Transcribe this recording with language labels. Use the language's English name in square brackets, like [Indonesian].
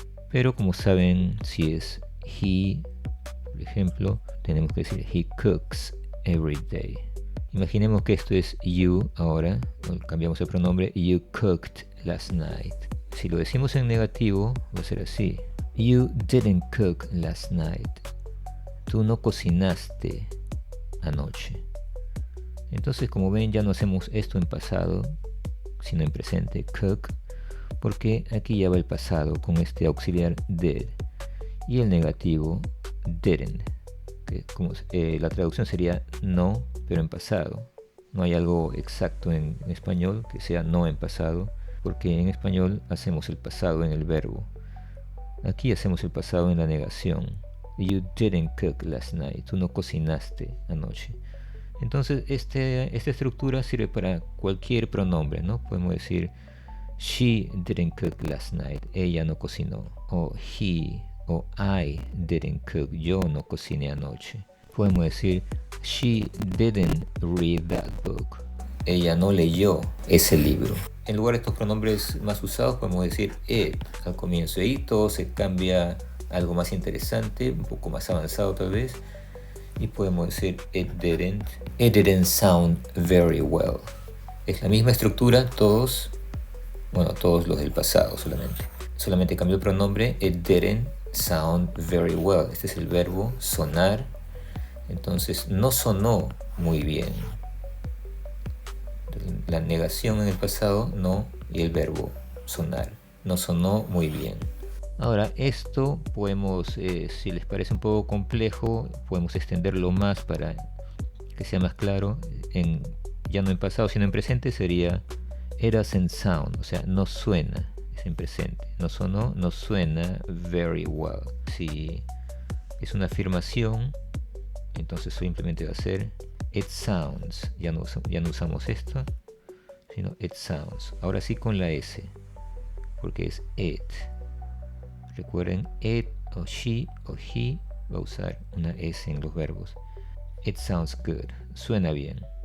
[Spanish] Pero como saben, si es he, por ejemplo, tenemos que decir [English] he cooks every day. [Spanish] Imaginemos que esto es you ahora, cambiamos el pronombre, [English] you cooked last night. [Spanish] Si lo decimos en negativo, va a ser así. [English] You didn't cook last night. [Spanish] Tú no cocinaste anoche. Entonces, como ven, ya no hacemos esto en pasado, sino en presente, cook, porque aquí ya va el pasado con este auxiliar did. Y el negativo, didn't. Que como, la traducción sería no, pero en pasado. No hay algo exacto en español que sea no en pasado, porque en español hacemos el pasado en el verbo. Aquí hacemos el pasado en la negación. [English] You didn't cook last night. [Spanish] Tú no cocinaste anoche. Entonces esta estructura sirve para cualquier pronombre, ¿no? [English] Podemos decir she didn't cook last night. [Spanish] Ella no cocinó. O he o [English] I didn't cook. [Spanish] Yo no cociné anoche. Podemos decir [English] she didn't read that book. [Spanish] Ella no leyó ese libro. En lugar de estos pronombres más usados podemos decir it al comienzo. Y todo se cambia a algo más interesante, un poco más avanzado tal vez. Y podemos decir [English] it didn't sound very well. [Spanish] Es la misma estructura, todos los del pasado solamente cambió el pronombre. [English] It didn't sound very well. [Spanish] Este es el verbo sonar. Entonces no sonó muy bien. La negación en el pasado, no, y el verbo sonar. No sonó muy bien. Ahora, esto podemos, si les parece un poco complejo, podemos extenderlo más para que sea más claro. Ya no en pasado, sino en presente sería [English] it doesn't sound, [Spanish] o sea, no suena, es en presente. No sonó, no suena [English] very well. [Spanish] Si es una afirmación, entonces simplemente va a ser it sounds. Ya no usamos esto, sino it sounds. Ahora sí con la S, porque es it. Recuerden, it o she o he va a usar una S en los verbos. [English] It sounds good. [Spanish] Suena bien.